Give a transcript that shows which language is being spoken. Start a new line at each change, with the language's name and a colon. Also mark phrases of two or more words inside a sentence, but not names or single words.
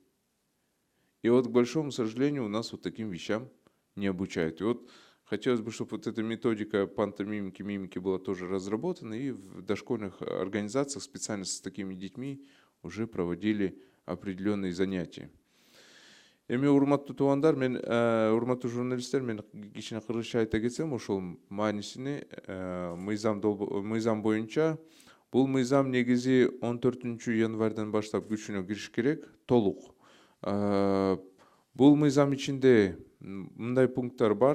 Russian: И вот, к большому сожалению, у нас вот таким вещам не обучают. И вот хотелось бы, чтобы вот эта методика пантомимики, мимики была тоже разработана, и в дошкольных организациях специально с такими детьми уже проводили определенные занятия.
Kyrgyz: Эми урматтуу туугандар, мен урматтуу журналисттер, мен кичине кыргызча айта кетсем, ошол маанисине мыйзам боюнча бул мыйзам негизи 14 январдан баштап күчүнө кириш керек, толук. Бул мыйзам ичинде мындай пункттар бар.